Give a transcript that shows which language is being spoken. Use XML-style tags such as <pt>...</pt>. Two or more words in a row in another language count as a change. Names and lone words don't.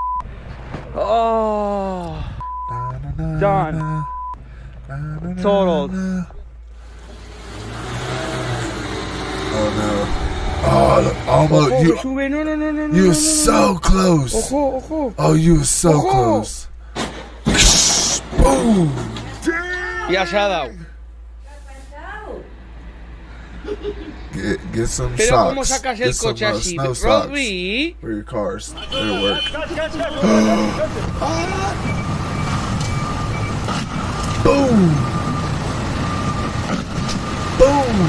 <en>Oh. Done. Totaled. Oh no. Oh, almost. You were so close. Oh, you were so close. Boom.</en> <es>Ya se ha dado.</es> <en>Get some</en> <es>Pero</es> <en>socks.</en> <es>¿cómo sacas</es> <en>Get</en> <es>el</es> <en>some</en> <es>coche así?</es> <en>snow socks Robbie. for your cars. It'll work. Boom. Boom.</en>